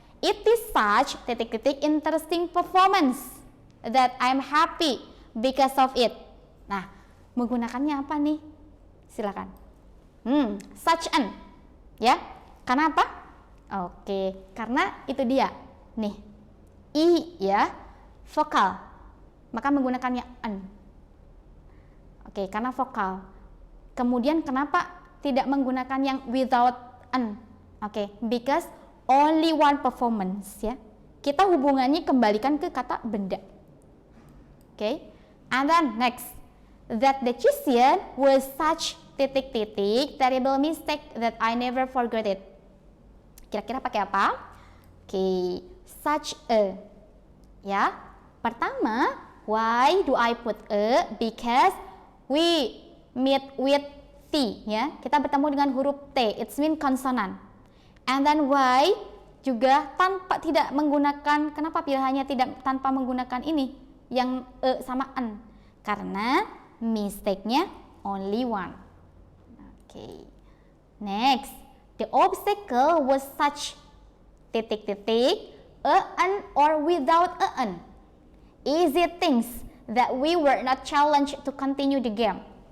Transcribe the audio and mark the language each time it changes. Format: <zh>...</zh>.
<en>It is such interesting performance that I'm happy because of it.</en> <id>Nah, menggunakannya apa nih? Silakan.</id> <en>Such an,</en> <id>ya. Karena apa? Oke, karena itu dia. Nih, i ya, vokal. Maka menggunakannya an. Oke, karena vokal. Kemudian kenapa tidak menggunakan yang</id> <en>without an? Oke, because only one performance ya.</en> <id>Kita hubungannya kembalikan ke kata benda.</id> <en>Oke, and then next. That decision was such terrible mistake that I never forgot it.</en> <id>Kira-kira pakai apa? Oke,</id> <en>such a.</en> <id>Ya, pertama,</id> <en>why do I put a? Because we meet with T, ya.</en> <id>Kita bertemu dengan huruf T,</id> <en>it's mean consonant. And then why</en> <id>juga tanpa tidak menggunakan, kenapa pilihannya tidak tanpa menggunakan ini, yang e sama an? Karena</id> <en>mistake-nya only one. Okay. Next, the obstacle was such an or without an. Easy things that we were not challenged to continue the game.</en>